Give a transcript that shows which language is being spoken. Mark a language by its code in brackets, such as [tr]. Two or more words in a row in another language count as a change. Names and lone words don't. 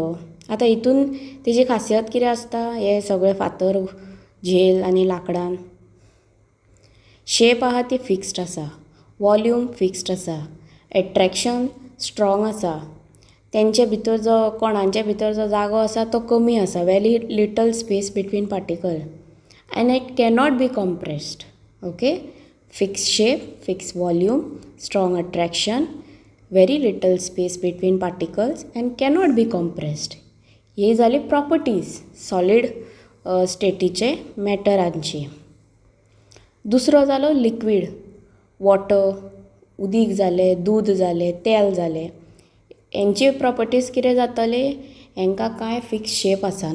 [kok] आतां हितून तेजी खासियत कितें आसता, हे सगळे फातर, झेल आनी लाकडान शेप आहा ती फिक्स्ड आसा, [en] volume fixed [kok] आसा, [en] attraction strong [kok] आसा. तेंचे भितर जो कणांचे भितर जो जागो आसा तो कमी आसा, [en] very little space between particle and it cannot be compressed. Okay. fix shape, fix volume, strong attraction, very little space between particles and cannot be compressed. [kok] ही जाली प्रॉपर्टीज [en] solid state [kok] मॅटरांची. दुसरो जालो [en] liquid, water, [kok] उदीक जालें, दूद जालें, तेल जालें. हेंची प्रॉपर्टीज कितें जातली, हेंकां कांय [en] fix shape [kok] आसना.